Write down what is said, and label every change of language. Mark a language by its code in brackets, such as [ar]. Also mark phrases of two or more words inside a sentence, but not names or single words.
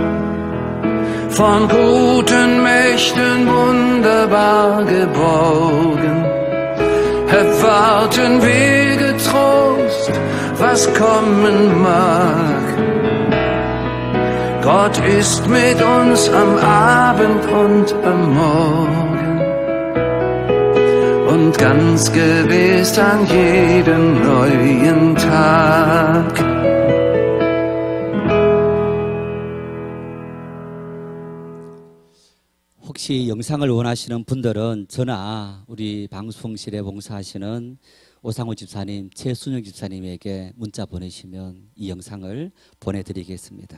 [de] Von guten Mächten wunderbar geborgen, erwarten wir getrost, was kommen mag. Gott ist mit uns am Abend und am Morgen und ganz gewiss an jedem neuen Tag. [ko] 혹시 영상을 원하시는 분들은 저나 우리 방송실에 봉사하시는 오상호 집사님, 최순영 집사님에게 문자 보내시면 이 영상을 보내드리겠습니다.